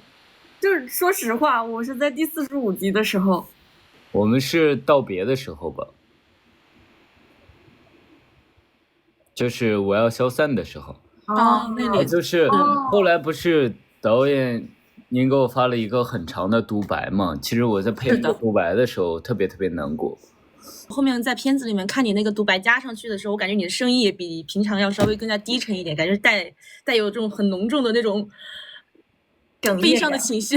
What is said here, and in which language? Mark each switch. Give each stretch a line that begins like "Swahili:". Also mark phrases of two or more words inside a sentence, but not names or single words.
Chinese: 就是說實話，我是在第45集的時候。我們是道別的時候吧，就是我要消散的時候。那裡就是後來不是導演您給我發了一個很長的獨白嘛？其實我在配這個獨白的時候特別特別難過。後面在片子裡面看你那個獨白加上去的時候，我感覺你的聲音也比平常要稍微更加低沉一點，感覺帶有這種很濃重的那種悲傷的情緒。